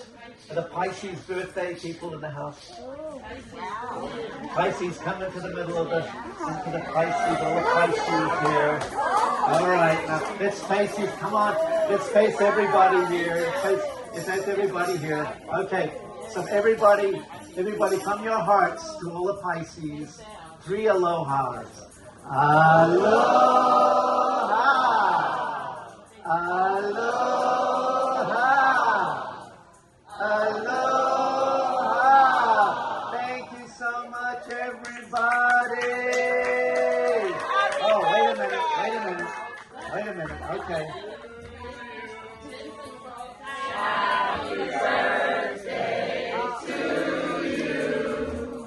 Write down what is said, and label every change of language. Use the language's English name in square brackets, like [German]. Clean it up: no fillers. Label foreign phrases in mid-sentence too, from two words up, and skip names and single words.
[English] Are the Pisces birthday people in the house? Pisces, come into the middle of into the Pisces, all the Pisces here. All right, now let's Pisces, come on, let's face everybody here. Let's face everybody here. Okay, so everybody from your hearts to all the Pisces. 3 alohas. Aloha! Aloha! Aloha! Thank you so much, everybody! Oh, wait a minute. Okay. Happy birthday to you.